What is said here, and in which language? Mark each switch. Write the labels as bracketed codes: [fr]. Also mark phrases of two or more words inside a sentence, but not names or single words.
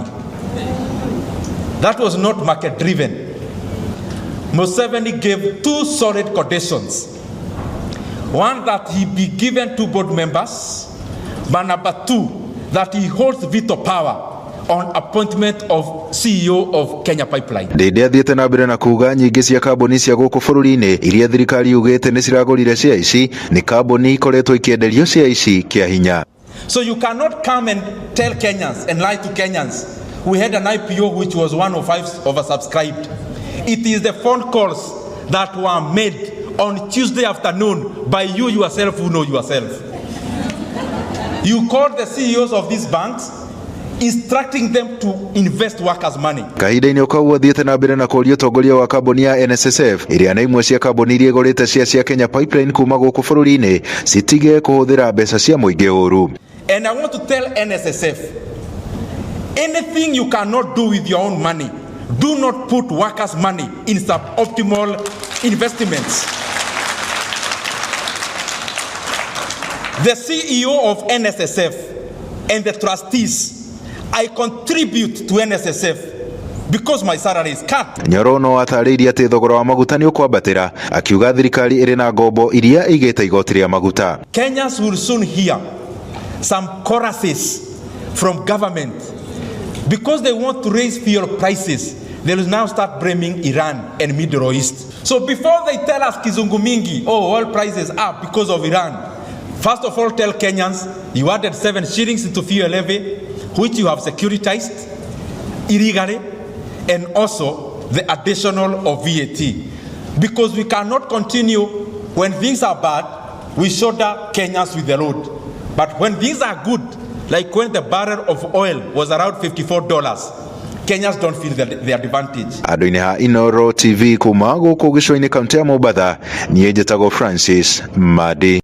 [en] That was not market driven. Museveni gave two solid conditions. One, that he be given 2 board members, but number 2, that he holds veto power on appointment of CEO of Kenya Pipeline. [ki] Ndĩndĩ athiĩte na mbere na kuga nyingĩ cia kambuni cia gũkũ bũrũri-inĩ iria thirikari yugĩte nĩ ciragũrire share ici nĩ kambuni ikoretwo ikĩenderio share ici kĩa hinya. [en] So you cannot come and tell Kenyans and lie to Kenyans. We had an IPO which was 105 oversubscribed. It is the phone calls that were made on Tuesday afternoon by you yourself who know yourself. You called the CEOs of these banks, instructing them to invest workers' money. [ki] Kahinda-inĩ kau athiĩte na mbere na kũria ũtongoria wa kambuni ya NSSF ĩrĩa nĩ imwe cia kambuni iria igũrĩte share cia Kenya Pipeline kuma gũkũ bũrũri-inĩ citige kũhũthĩra mbeca cia mũingĩ ũru. [en] And I want to tell NSSF, anything you cannot do with your own money, do not put workers' money in suboptimal investments. The CEO of NSSF and the trustees, I contribute to NSSF because my salary is cut. [ki] Nyoro no atarĩirie atĩ thogora wa maguta nĩ ũkwambatĩra, akiuga thirikari ĩrĩ na ngombo iria igĩte igoti rĩa maguta. [en] Kenyans will soon hear some choruses from government because they want to raise fuel prices. They will now start blaming Iran and Middle East. So before they tell us [sw] Kizungu Mingi, [en] oh, oil prices up because of Iran, first of all, tell Kenyans you added 7 shillings into fuel levy, which you have securitized illegally, and also the additional of VAT. Because we cannot continue when things are bad, we shoulder Kenyans with the load. But when things are good, like when the barrel of oil was around $54, Kenyans don't feel the advantage. [ki] Andũ-inĩ ha Inooro TV kuma gũkũ gĩcũa-inĩ kaunti ya Mombatha, niĩ njĩtagwo Francis Madi.